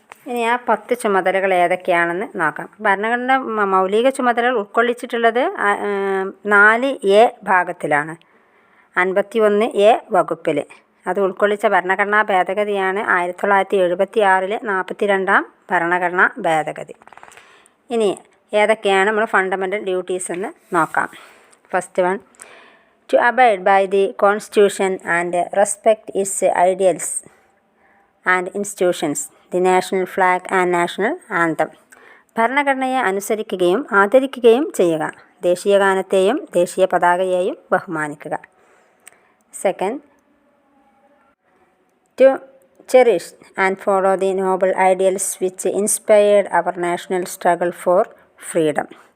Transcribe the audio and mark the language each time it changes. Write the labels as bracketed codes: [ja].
[ml] ഇനി ആ 10 ചുമതലകൾ ഏതൊക്കെയാണെന്ന് നോക്കാം. ഭരണഘടന മൗലിക ചുമതലകൾ ഉൾക്കൊള്ളിച്ചിട്ടുള്ളത് 4A ഭാഗത്തിലാണ്, 51A വകുപ്പിൽ. അത് ഉൾക്കൊള്ളിച്ച ഭരണഘടനാ ഭേദഗതിയാണ് 1976 42ാം ഭരണഘടനാ ഭേദഗതി. ഇനി ഏതൊക്കെയാണ് നമ്മൾ ഫണ്ടമെൻ്റൽ ഡ്യൂട്ടീസ് എന്ന് നോക്കാം. [en] First one, To abide by the Constitution and respect its ideals and institutions, the national flag and national anthem. [ml] ഭരണഘടനയെ അനുസരിക്കുകയും ആദരിക്കുകയും ചെയ്യുക. ദേശീയഗാനത്തെയും ദേശീയ പതാകയെയും ബഹുമാനിക്കുക. [en] Second, to cherish and follow the noble ideals which inspired our national struggle for freedom.